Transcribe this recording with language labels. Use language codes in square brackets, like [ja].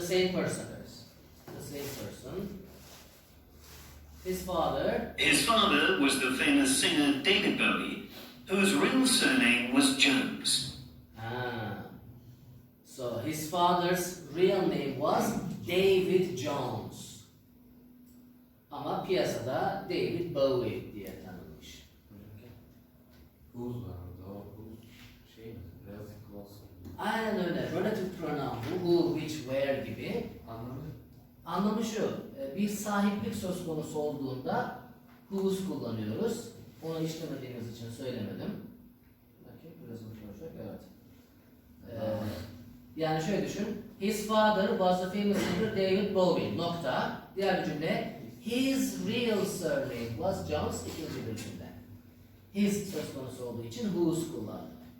[en] The same person. The same person. His father. His father was the famous singer David Bowie, whose real surname was Jones. So his father's real name was David Jones. [tr] Ama piyasada David Bowie diye tanınmış. Whose var orada? O whose şey mi? [en] Relative clause. [tr] Aynen öyle. Relative pronoun bu, who, which, where gibi. Anlamı? Anlamı şu, bir sahiplik söz konusu olduğunda whose kullanıyoruz. Onu işlemediğimiz için söylemedim. Bakayım, biraz konuşacak, evet. Yani şöyle düşün, [en] his father was the famous singer David Bowie, [tr] nokta. Diğer bir cümle, [en] his real surname was Jones, [tr] ikinci bir cümle. His söz konusu olduğu için whose kullandık.